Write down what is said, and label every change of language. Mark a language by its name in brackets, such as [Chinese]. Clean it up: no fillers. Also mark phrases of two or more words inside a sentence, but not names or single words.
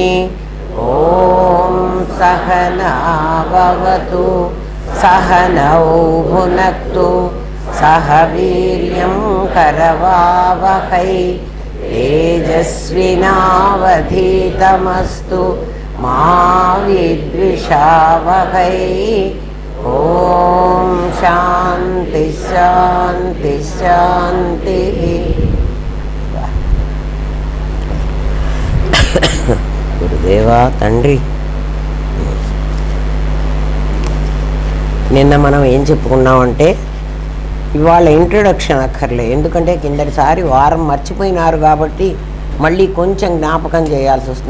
[Sanskrit] ॐ सहना भवतु सहनौ भुनक्तु सह वीर्यं करवावहै तेजस्विनावधीतमस्तु मा विद्विषावहै। ॐ शान्ति शान्ति शान्तिः। [Telugu] గురుదేవా తండ్రి, నిన్న మనం ఏం చెప్పుకున్నామంటే ఇవాళ ఇంట్రొడక్షన్ అక్కర్లే, ఎందుకంటే కిందటిసారి వారం మర్చిపోయినారు కాబట్టి మళ్ళీ కొంచెం జ్ఞాపకం చేయాల్సి వస్తుంది.